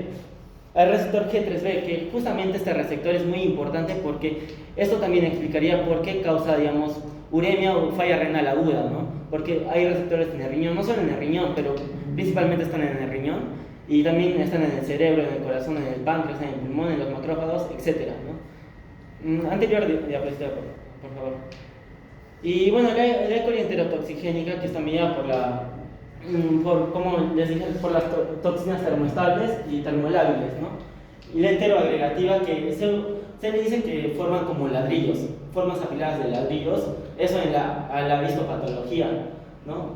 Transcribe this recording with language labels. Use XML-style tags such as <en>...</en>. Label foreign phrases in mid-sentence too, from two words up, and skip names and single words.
<es>Al receptor G3B, que justamente este receptor es muy importante porque esto también explicaría por qué causa, digamos, uremia o falla renal aguda, ¿no? Porque hay receptores en el riñón, no solo en el riñón, pero principalmente están en el riñón, y también están en el cerebro, en el corazón, en el páncreas, en el pulmón, en los macrófagos, etc., ¿no? Anterior diapositiva, por favor. Y bueno, la E. coli enterotoxigénica, que está mediada como les dije, por las toxinas termoestables y termolábiles, ¿no? Y la enteroagregativa, que se le dice que forman como ladrillos, formas apiladas de ladrillos, eso a la histopatología, ¿no?</es>